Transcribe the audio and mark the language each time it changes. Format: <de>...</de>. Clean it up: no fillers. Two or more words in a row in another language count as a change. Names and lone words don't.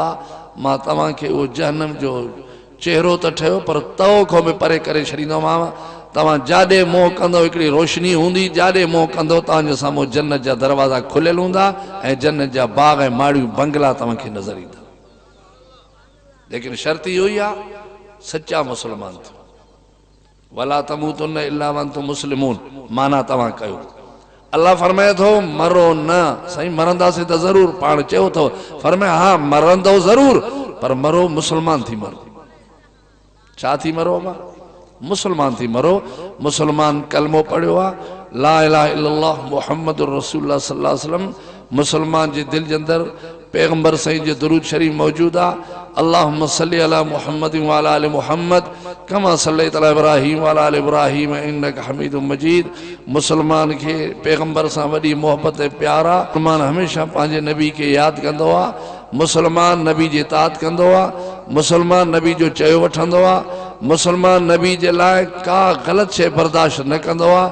<sd>मां तव्हांखे उहो जहन्नम जो चेहरो त ठहियो पर तओ खां बि परे करे छॾींदोमांव। तव्हां जाॾे मोह कंदो हिकिड़ी रोशनी हूंदी, जाॾे मोह कंदो तव्हांजे साम्हूं जन्नत जा दरवाज़ा खुलियल हूंदा ऐं जन्नत जा बाग ऐं माड़ियूं बंगला तव्हांखे नज़र ईंदा। लेकिन शर्त इहो ई आहे सच्चा मुस्लमान थियो।</sd> <ar>ولا تموتن إلا وأنتم مسلمون</ar> <sd>माना तव्हां कयो। अल्लाह फरमाए थो मरो न, साईं मरंदासीं त ज़रूर, पाण चयो थो फरमाए हा मरंदो ज़रूर पर मरो मुस्लमान थी मरो। छा थी मरो? मुस्लमान थी मरो। मुस्लमान कलमो पढ़ियो आहे,</sd> <ar>لا إله إلا الله محمد رسول الله صلى الله عليه وسلم.</ar> <sd>मुस्लमान जे दिल जे अंदरि पैगंबर साईं जो दुरूद शरीफ मौजूद आहे।</sd> <ar>اللهم صل على محمد وعلى آل محمد كما صليت على إبراهيم وعلى آل إبراهيم إنك حميد مجيد.</ar> <sd>मुस्लमान खे पैगंबर सां वॾी मोहब्बत ऐं प्यार आहे। मुस्लमान हमेशह पंहिंजे नबी खे यादि कंदो आहे। मुस्लमान नबी जी इताअत कंदो आहे। मुस्लमान नबी जो चयो वठंदो आहे। मुस्लमान नबी जे लाइ का ग़लति शइ बर्दाश्त न कंदो आहे।</sd>